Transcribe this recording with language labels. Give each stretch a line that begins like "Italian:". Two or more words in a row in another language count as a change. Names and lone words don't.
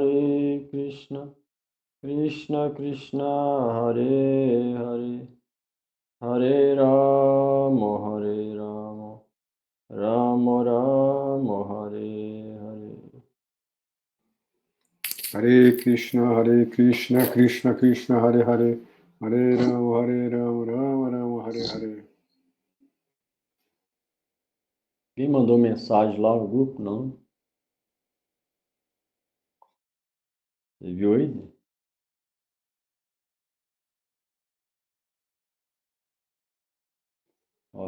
Sanskrit: Krishna Krishna Hare Hare Hare Rama Rama Rama Hare Hare. Hare Krishna, Krishna Krishna, Hare Hare, Hare Rama, Rama Rama, Hare Hare.
Portuguese: Quem mandou mensagem lá no grupo? Não. Você viu aí? Ó,